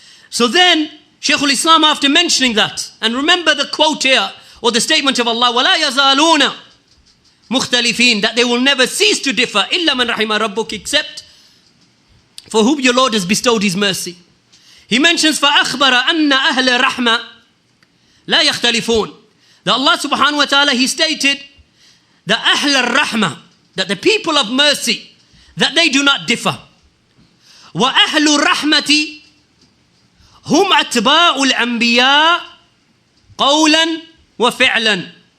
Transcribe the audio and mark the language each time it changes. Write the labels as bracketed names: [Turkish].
[English] So then, Shaykh al-Islam, after mentioning that, and remember the quote here, or the statement of Allah, [Arabic] وَلَا يَزَالُونَ مُخْتَلِفِينَ, [English] that they will never cease to differ, [Arabic] إِلَّا مَنْ رَحِمَ رَبُّكَ, [English] except for whom your Lord has bestowed His mercy. He mentions, [Arabic] فَأَخْبَرَ أَنَّ أَهْلَ رَحْمَةِ لَا يَخْتَلِفُونَ. [English] That Allah subhanahu wa ta'ala, He stated, the [Arabic] أَهْلَ الرَّحْمَةِ, [English] that the people of mercy, that they do not differ. [Arabic] وَأَهْلُ الرَّحْمَةِ هُمْ أَتْبَاعُ الْأَنْبِيَاءِ قَوْلًا وَفِعْلًا.